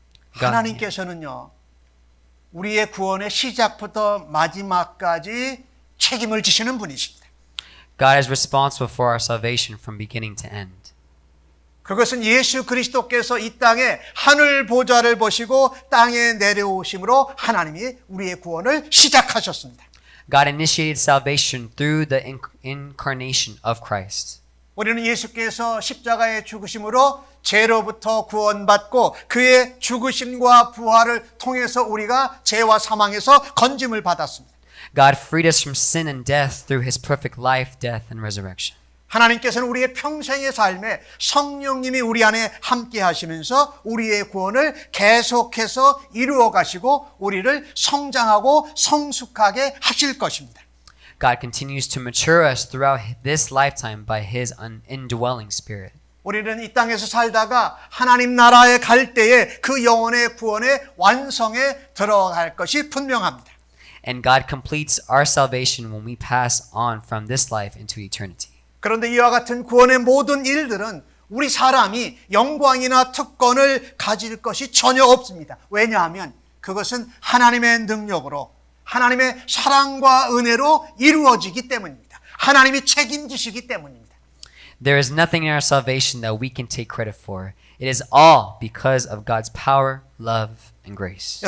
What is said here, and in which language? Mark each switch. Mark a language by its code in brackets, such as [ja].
[ko] 하나님께서는요, 우리의 구원의 시작부터 마지막까지 책임을 지시는 분이십니다. [en] God is responsible for our salvation from beginning to end. [ko] 그것은 예수 그리스도께서 이 땅에 하늘 보좌를 보시고 땅에 내려오심으로 하나님이 우리의 구원을 시작하셨습니다. [en] God initiated salvation through the incarnation of Christ. [ko] 우리는 예수께서 십자가의 죽으심으로 죄로부터 구원받고 그의 죽으심과 부활을 통해서 우리가 죄와 사망에서 건짐을 받았습니다. [en] God freed us from sin and death through his perfect life, death, and resurrection. [ko] 하나님께서는 우리의 평생의 삶에 성령님이 우리 안에 함께 하시면서 우리의 구원을 계속해서 이루어 가시고 우리를 성장하고 성숙하게 하실 것입니다. [en] God continues to mature us throughout this lifetime by his indwelling spirit. [ko] 우리는 이 땅에서 살다가 하나님 나라에 갈 때에 그 영혼의 구원의 완성에 들어갈 것이 분명합니다. [en] And God completes our salvation when we pass on from this life into eternity. [ko] 그런데 이와 같은 구원의 모든 일들은 우리 사람이 영광이나 특권을 가질 것이 전혀 없습니다. 왜냐하면 그것은 하나님의 능력으로 하나님의 사랑과 은혜로 이루어지기 때문입니다. 하나님이 책임지시기 때문입니다. [en] There is nothing in our salvation that we can take credit for. It is all because of God's power, love, and grace.